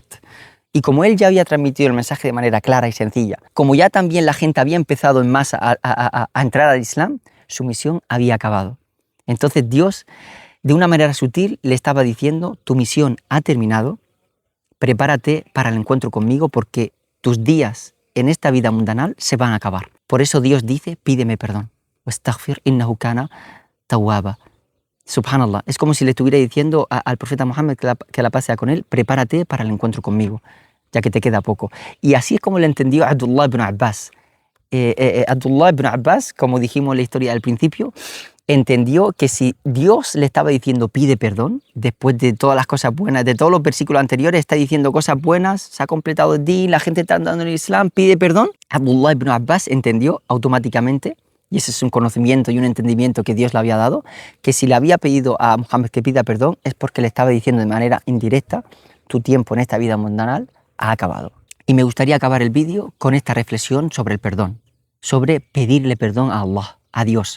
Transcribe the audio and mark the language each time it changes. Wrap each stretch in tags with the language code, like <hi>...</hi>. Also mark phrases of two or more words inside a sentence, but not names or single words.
<es>Y como él ya había transmitido el mensaje de manera clara y sencilla, como ya también la gente había empezado en masa a entrar al Islam, su misión había acabado. Entonces Dios, de una manera sutil, le estaba diciendo, tu misión ha terminado, prepárate para el encuentro conmigo, porque tus días en esta vida mundanal se van a acabar. Por eso Dios dice, pídeme perdón.</es> <ar>واستغفر إنه كان توابا.</ar> <es>Subhanallah, es como si le estuviera diciendo al profeta Muhammad, que la paz sea con él, prepárate para el encuentro conmigo, ya que te queda poco. Y así es como le entendió Abdullah ibn Abbas. Abdullah ibn Abbas, como dijimos en la historia al principio, entendió que si Dios le estaba diciendo pide perdón, después de todas las cosas buenas, de todos los versículos anteriores, está diciendo cosas buenas, se ha completado el din, la gente está andando en el Islam, pide perdón. Abdullah ibn Abbas entendió automáticamente y ese es un conocimiento y un entendimiento que Dios le había dado, que si le había pedido a Muhammad que pida perdón es porque le estaba diciendo de manera indirecta: tu tiempo en esta vida mundanal ha acabado. Y me gustaría acabar el vídeo con esta reflexión sobre el perdón, sobre pedirle perdón a Allah, a Dios.</es>